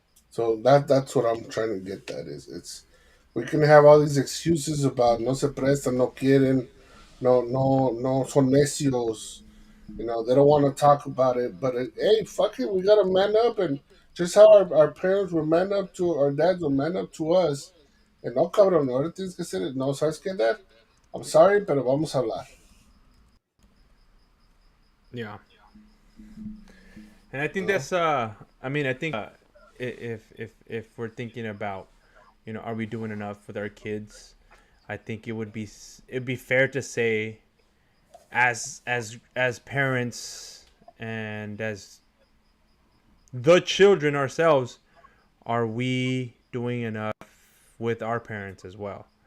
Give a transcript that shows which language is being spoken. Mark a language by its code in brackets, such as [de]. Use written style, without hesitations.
[en] So that's what I'm trying to get at. Is it's we can have all these excuses about [es] no se prestan, no quieren, no son necios. [en] You know, they don't want to talk about it. But hey, fuck it, we gotta man up, and just how our parents were man up to our dads were man up to us. [es] And no cabrón, ahora tienes que hacer, no, ¿sabes qué, dad? [en] I'm sorry, [es] pero vamos a hablar. [en] yeah. And I You think know? that's I mean I think if we're thinking about are we doing enough with our kids, I think it'd be fair to say as parents and as the children ourselves, are we doing enough with our parents as well?